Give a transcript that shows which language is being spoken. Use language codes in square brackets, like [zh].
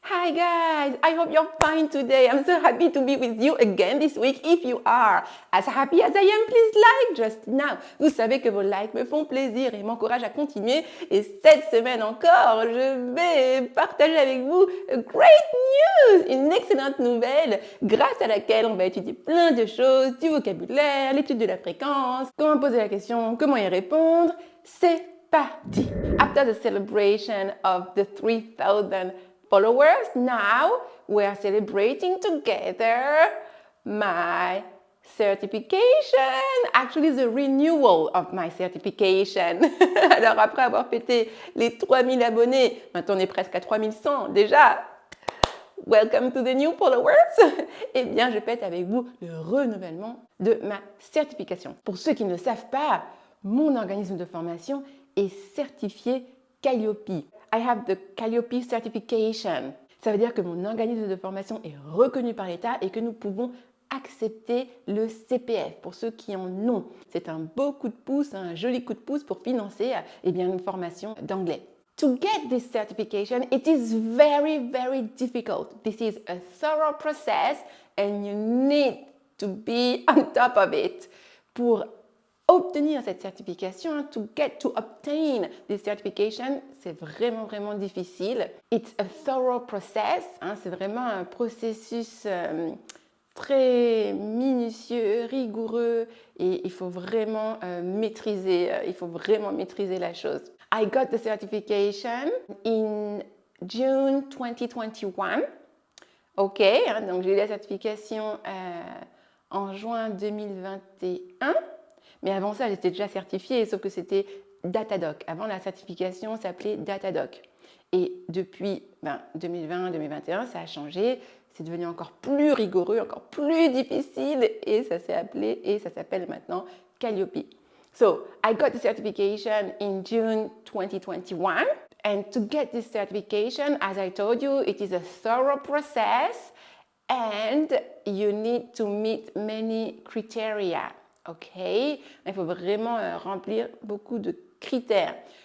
[en] Hi guys, I hope you're fine today. I'm so happy to be with you again this week. If you are as happy as I am, please like just now. [fr] Vous savez que vos likes me font plaisir et m'encouragent à continuer. Et cette semaine encore, je vais partager avec vous [en] a great news, [fr] une excellente nouvelle grâce à laquelle on va étudier plein de choses, du vocabulaire, l'étude de la fréquence, comment poser la question, comment y répondre. C'est parti. [en] After the celebration of the 3,000 followers, now we are celebrating together my certification, actually the renewal of my certification. [fr] Alors après avoir fêté les 3000 abonnés, maintenant on est presque à 3100 déjà. [en] Welcome to the new followers. [fr] Eh bien, je fête avec vous le renouvellement de ma certification. Pour ceux qui ne le savent pas, mon organisme de formation est certifié Calliope. [en] I have the Calliope certification. [fr] Ça veut dire que mon organisme de formation est reconnu par l'État et que nous pouvons accepter le CPF pour ceux qui en ont. C'est un beau coup de pouce, un joli coup de pouce pour financer une formation d'anglais. [en] To get this certification, it is very, very difficult. This is a thorough process and you need to be on top of it. [fr] Pour obtenir cette certification, [en] to obtain this certification, [fr] c'est vraiment, vraiment difficile. [en] It's a thorough process, [fr] c'est vraiment un processus très minutieux, rigoureux et il faut vraiment maîtriser la chose. [en] I got the certification in June 2021. [fr] Ok, donc j'ai eu la certification en juin 2021. Mais avant ça, j'étais déjà certifiée, sauf que c'était Datadoc. Avant, la certification s'appelait Datadoc. Et depuis 2020-2021, ça a changé. C'est devenu encore plus rigoureux, encore plus difficile. Et ça s'appelle maintenant Calliope. [en] So, I got the certification in June 2021. And to get this certification, as I told you, it is a thorough process. And you need to meet many criteria. [fr] Ok, il faut vraiment remplir beaucoup de critères.